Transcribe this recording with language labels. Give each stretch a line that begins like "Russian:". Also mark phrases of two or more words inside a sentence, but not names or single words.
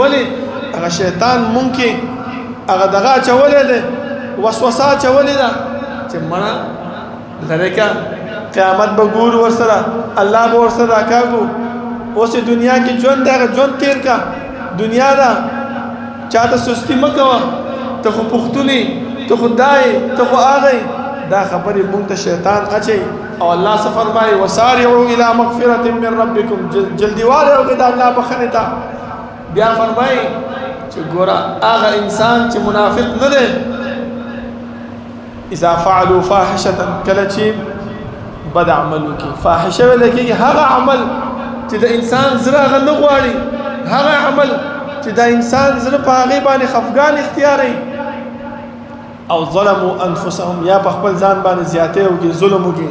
Pashto: ولې هغه شیطان مونږ کې هغه دغه اچولی دی، وسوسه اچولې ده چې مړه لرې که قیامت به ګورو ورسره، الله به ورسره راکاږو. اوس دنیا کې ژوند دی، هغه ژوند تېر که، دنیا ده، چا ته سستي مه کوه، ته خو پښتون یې، ته خو دا یې، ته خو هغه یې. دا خبرې مونږ ته شیطان اچوي. او الله څه فرمایي
Arabic: وسارعوا الى مغفرة من ربکم،
Pashto: جلدي والی وکړئ د الله بخښنې ته. بیا فرمایي چې ګوره هغه انسان چې منافق نه دی،
Arabic: اذا فعلوا فاحشة،
Pashto: کله چې بد عمل وکړي، فاحشه ویل کېږي هغه عمل چې د انسان زړه هغه نه غواړي، هغه عمل چې د انسان زړه په هغې باندې خفګان اختیاروي. او
Arabic: ظلموا انفسهم،
Pashto: یا په خپل ځان باندې زیاتې وکړي، ظلم وکړي.